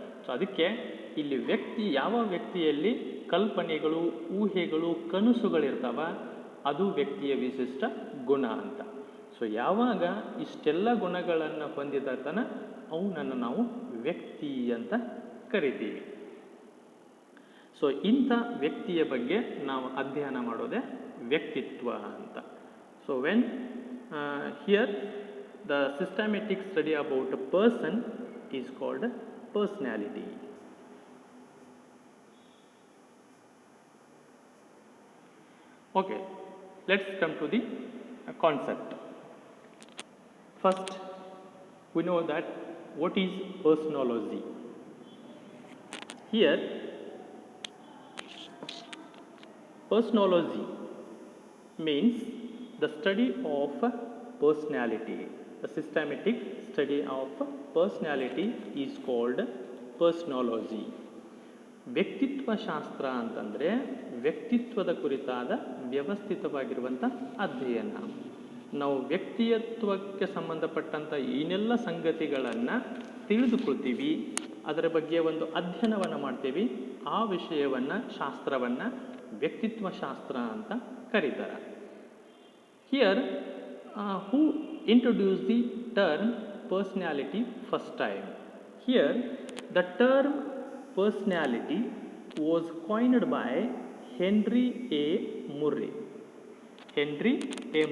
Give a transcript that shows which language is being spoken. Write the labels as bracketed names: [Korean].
[Kannada] So ಅದಕ್ಕೆ ಇಲ್ಲಿ ವ್ಯಕ್ತಿ, ಯಾವ ವ್ಯಕ್ತಿಯಲ್ಲಿ ಕಲ್ಪನೆಗಳು, ಊಹೆಗಳು, ಕನಸುಗಳಿರ್ತಾವ, ಅದು ವ್ಯಕ್ತಿಯ ವಿಶಿಷ್ಟ ಗುಣ ಅಂತ. ಸೊ ಯಾವಾಗ ಇಷ್ಟೆಲ್ಲ ಗುಣಗಳನ್ನು ಹೊಂದಿದಾತನ ಅವನನ್ನು ನಾವು ವ್ಯಕ್ತಿ ಅಂತ ಕರಿತೀವಿ. ಸೊ ಇಂಥ ವ್ಯಕ್ತಿಯ ಬಗ್ಗೆ ನಾವು ಅಧ್ಯಯನ ಮಾಡೋದೇ ವ್ಯಕ್ತಿತ್ವ ಅಂತ. [English] So when here the systematic study about a person is called personality. Okay, let's come to the concept. First, we know that what is personology. Here, personology means the study of personality. The systematic study of personality is called personology. [Kannada] ವ್ಯಕ್ತಿತ್ವ ಶಾಸ್ತ್ರ ಅಂತಂದರೆ ವ್ಯಕ್ತಿತ್ವದ ಕುರಿತಾದ ವ್ಯವಸ್ಥಿತವಾಗಿರುವಂಥ ಅಧ್ಯಯನ. ನಾವು ವ್ಯಕ್ತಿತ್ವಕ್ಕೆ ಸಂಬಂಧಪಟ್ಟಂಥ ಏನೆಲ್ಲ ಸಂಗತಿಗಳನ್ನು ತಿಳಿದುಕೊಳ್ತೀವಿ, ಅದರ ಬಗ್ಗೆ ಒಂದು ಅಧ್ಯಯನವನ್ನು ಮಾಡ್ತೀವಿ, ಆ ವಿಷಯವನ್ನು, ಶಾಸ್ತ್ರವನ್ನು ವ್ಯಕ್ತಿತ್ವ ಶಾಸ್ತ್ರ ಅಂತ ಕರೀತಾರೆ. [English] Here who introduced the term personality first time? Here the term personality was coined by Henry A. Murray. Henry A.